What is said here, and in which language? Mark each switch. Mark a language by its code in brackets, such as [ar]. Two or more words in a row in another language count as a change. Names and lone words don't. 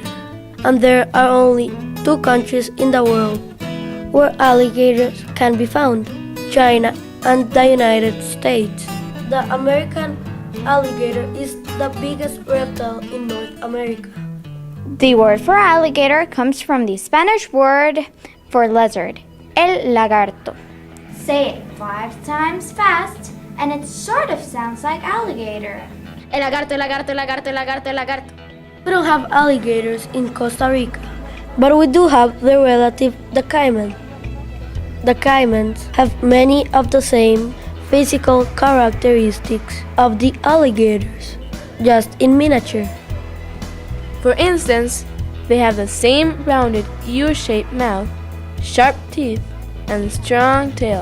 [en] And there are only two countries in the world where alligators can be found, China and the United States. The American alligator is the biggest reptile in North America. The word for alligator comes from the Spanish word for lizard, [es] el lagarto. [en] Say it 5 times fast, and it sort of sounds like alligator. [es] El lagarto, el lagarto, el lagarto, el lagarto, el lagarto. [en] We don't have alligators in Costa Rica, but we do have their relative, the caiman. The caimans have many of the same physical characteristics of the alligators, just in miniature. For instance, they have the same rounded U-shaped mouth, sharp teeth, and strong tail.